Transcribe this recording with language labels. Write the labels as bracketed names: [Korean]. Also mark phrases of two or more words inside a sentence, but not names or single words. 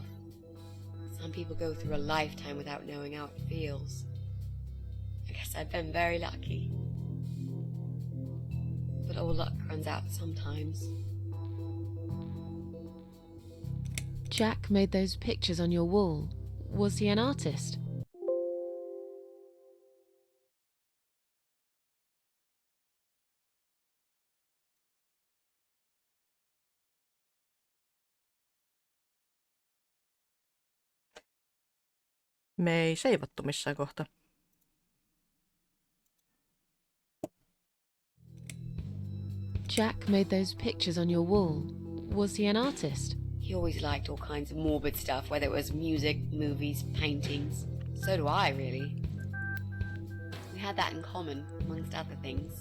[English] Some people go through a lifetime without knowing how it feels. I guess I've been very lucky. But all luck runs out sometimes. Jack made those pictures on your wall. Was he an artist? [Finnish] Me ei seivattu missään kohtaa. [English] Jack made those pictures on your wall. Was he an artist? He always liked all kinds of morbid stuff, whether it was music, movies, paintings. So do I, really. We had that in common, amongst other things.